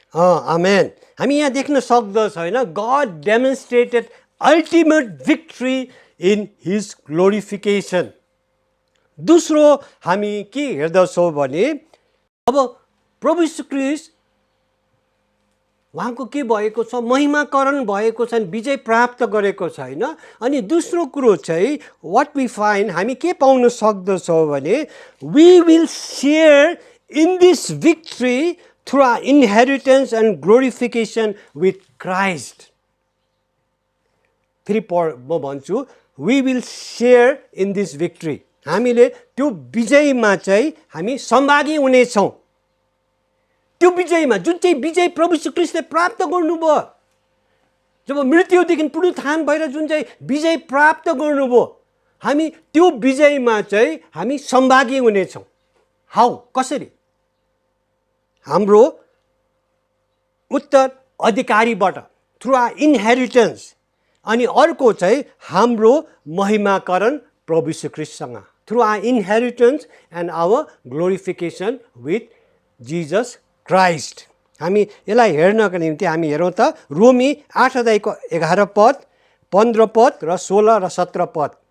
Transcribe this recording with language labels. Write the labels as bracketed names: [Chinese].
[English] आमेन। [Nepali] हामी यहाँ देख्न सक्दछ होइन, [English] God demonstrated ultimate victory in his glorification. [Nepali] दोस्रो हामी के हेर्दछौँ भने अब प्रभु यीशु ख्रीष्ट उहाँको के भएको छ, महिमाकरण भएको छ, विजय प्राप्त गरेको छ होइन। अनि दोस्रो कुरो चाहिँ [English] what we find, [Nepali] हामी के पाउन सक्दछौँ भने [English] We will share in this victory through our inheritance and glorification with Christ. [Nepali] फेरि म भन्छु, [English] we will share in this victory, [Nepali] हामीले त्यो विजयमा चाहिँ हामी सहभागी हुनेछौँ। त्यो विजयमा जुन चाहिँ विजय प्रभु यीशु ख्रीष्टले प्राप्त गर्नुभयो, जब मृत्युदेखि पुनरुत्थान भएर जुन चाहिँ विजय प्राप्त गर्नुभयो, हामी त्यो विजयमा चाहिँ हामी सहभागी हुनेछौँ। हाउ, कसरी? हाम्रो उत्तर अधिकारीबाट, [English] Through our inheritance. [Nepali] अनि अर्को चाहिँ हाम्रो महिमाकरण प्रभु यीशु ख्रीष्टसँग, [English] Through our inheritance and our glorification with Jesus Christ. [Nepali] हामी यसलाई हेर्नको निम्ति हामी हेरौँ त रोमी 8 अध्यायको 11 पद, 15 पद र 16 र 17 पद।